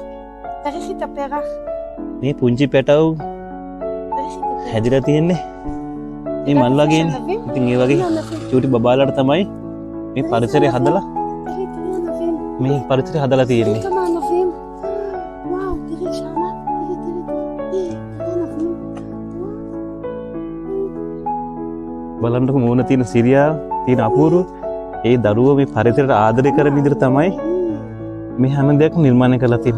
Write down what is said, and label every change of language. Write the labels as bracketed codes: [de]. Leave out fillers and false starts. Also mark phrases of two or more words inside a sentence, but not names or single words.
[he] תריחי את הפרח. [si] මේ පුංචි පැටව් [he] תריחי את הפרח. [si] හැදිලා තියෙන්නේ මේ මල් වගේනේ. ඉතින් ඒ වගේ චූටි බබාලාට තමයි මේ පරිසරය හදලා [he] תראי ענבים. [si] මේ පරිසරය හදලා [he] תראי [si] තියෙන්නේ. [he] כמה ענבים. וואו, תראי שמה. תראי ענבים. [si] බලන්නකො මූණ තියෙන සිරියා තියෙන අපූර්ව ඒ දරුවෝ මේ පරිසරයට ආදරය කරන විදිහට තමයි මේ හැම දෙයක්ම නිර්මාණය කරලා තියෙන්නේ.